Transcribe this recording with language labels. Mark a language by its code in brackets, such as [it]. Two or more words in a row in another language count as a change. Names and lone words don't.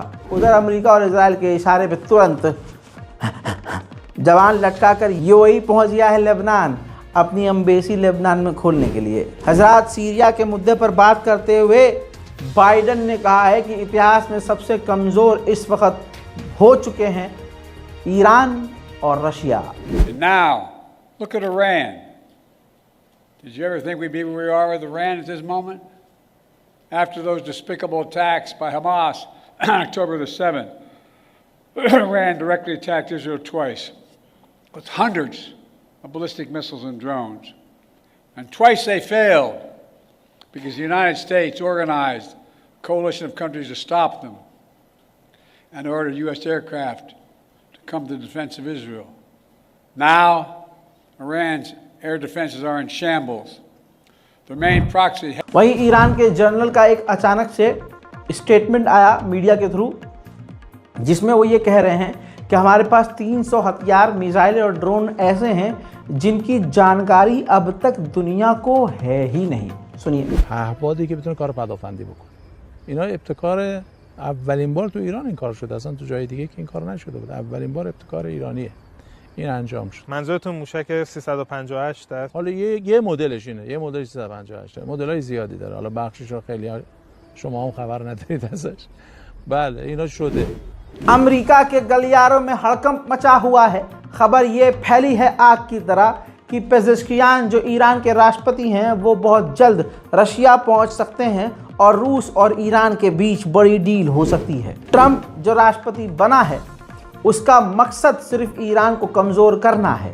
[hi] उधर अमेरिका और इजराइल के इशारे पे तुरंत जवान लटकाकर यूएई पहुंच गया है लेबनान, अपनी एम्बेसी लेबनान में खोलने के लिए। हजरात, सीरिया के मुद्दे पर बात करते हुए बाइडन ने कहा है कि इतिहास में सबसे कमज़ोर इस वक्त हो चुके हैं ईरान और रशिया। [en] Now, look at Iran. Did you ever think we'd be where we are with Iran at this moment? After those despicable attacks by Hamas on October the 7th, Iran directly attacked Israel twice with hundreds of ballistic missiles and drones. And twice they failed because the United States organized a coalition of countries to stop them and ordered U.S. aircraft to come to the defense of Israel. Now, Iran's air defenses are in shambles. The main proxy. [hi] वहीं ईरान के जनरल का एक अचानक से स्टेटमेंट आया मीडिया के थ्रू, जिसमें वो ये कह रहे हैं कि हमारे पास 300 हथियार, मिसाइलें और ड्रोन ऐसे हैं जिनकी जानकारी अब तक दुनिया को है ही नहीं। सुनिए। [fa] پهپادی که بتونه کار پدافندی بکنه. اینا ابتکار اولین بار تو ایران این کار شده، اصلا تو جای دیگه که این کار نشده بود. اولین بار ابتکار ایرانیه. این انجام شد. منظورتون موشک 358 است؟ حالا یه مدلش اینه، یه مدل 358. مدل‌های زیادی داره. حالا بخشش رو خیلی شما هم خبر ندارید ازش. بله، اینا شده. [hi] अमेरिका के गलियारों में हड़कंप मचा हुआ है। खबर ये फैली है आग की तरह कि पेजेश्कियान जो ईरान के राष्ट्रपति हैं वो बहुत जल्द रशिया पहुंच सकते हैं और रूस और ईरान के बीच बड़ी डील हो सकती है। ट्रंप जो राष्ट्रपति बना है उसका मकसद सिर्फ ईरान को कमज़ोर करना है।